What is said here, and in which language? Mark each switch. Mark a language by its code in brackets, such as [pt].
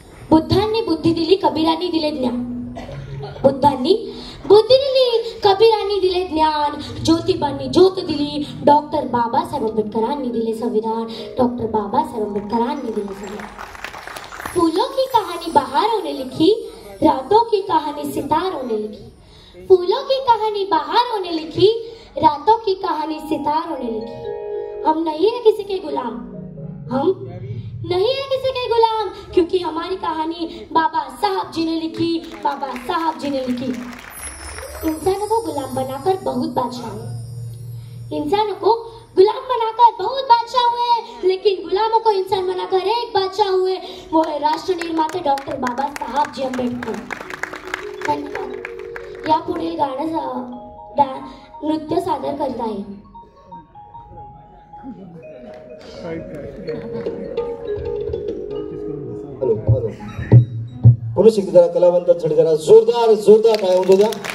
[mr] बुद्धांनी बुद्धी दिली, कबीरांनी दिले ज्ञान. बुद्धांनी बुद्धी दिली, कबीरांनी दिले ज्ञान. ज्योतिबांनी ज्योत दिली, डॉक्टर बाबासाहेब आंबेडकरांनी दिले संविधान, डॉक्टर बाबासाहेब आंबेडकरांनी दिले संविधान. [hi] फूलों की कहानी बहारों ने लिखी, रातों की कहानी सितारों ने लिखी. फूलों की कहानी बहारों ने लिखी, रातों की कहानी सितारों ने लिखी. हम नहीं है किसी के गुलाम, हम नहीं है किसी के गुलाम, क्योंकि हमारी कहानी बाबा साहब जी ने लिखी, बाबा साहब जी ने लिखी. इंसानों को गुलाम बनाकर बहुत बादशाह हुए, इंसानों को गुलाम बनाकर बहुत बादशाह हुए, लेकिन गुलामों को इंसान बनाकर एक बादशाह हुए, वो है राष्ट्र निर्माते डॉक्टर बाबा साहब जी आंबेडकर. धन्यवाद. [mr] या पुढील गाणं नृत्य सादर करीत आहे. हॅलो हॅलो, पुरुष जरा कलावंतांसाठी जरा जोरदार जोरदार टाळ्या होऊ द्या.